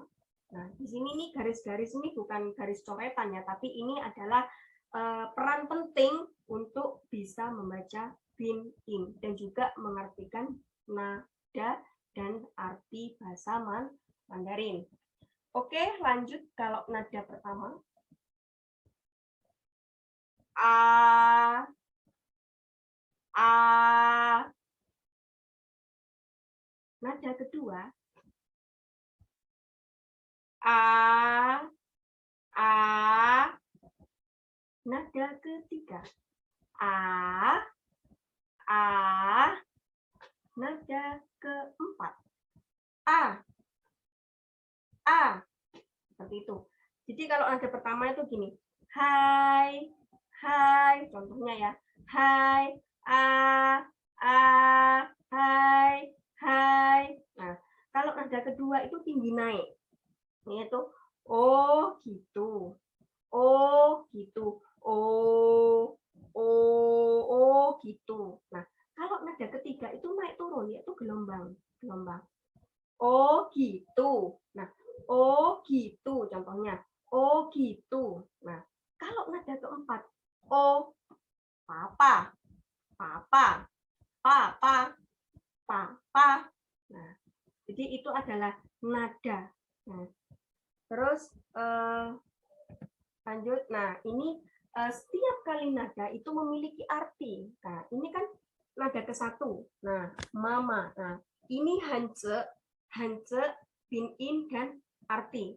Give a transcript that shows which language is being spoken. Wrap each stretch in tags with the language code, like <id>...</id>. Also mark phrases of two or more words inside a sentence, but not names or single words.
<id>Nah, di sini nih garis-garis ini bukan garis coretan ya, tapi ini adalah peran penting untuk bisa membaca pinyin dan juga mengartikan nada dan arti bahasa Mandarin. Oke, lanjut kalau nada pertama. A, A. Nada kedua. A, A. Nada ketiga. A, A. Nada keempat. A, A. Seperti itu. Jadi kalau nada pertama itu gini. Hai, hai. Contohnya ya. Hai, A, hai, hai. Nah, kalau nada kedua itu tinggi naik. Yaitu oh gitu. Oh gitu. Oh, oh gitu. Nah, kalau nada ketiga itu naik turun, yaitu gelombang. Gelombang. Oh gitu. Nah, oh gitu contohnya. Oh gitu. Nah, kalau nada keempat, oh papa, papa, papa, papa. Nah, jadi itu adalah nada. Nah, terus lanjut. Nah, ini setiap kali nada itu memiliki arti. Nah, ini kan nada ke-1. Nah, mama. Nah, ini hance, hance, pinyin, dan arti.</id>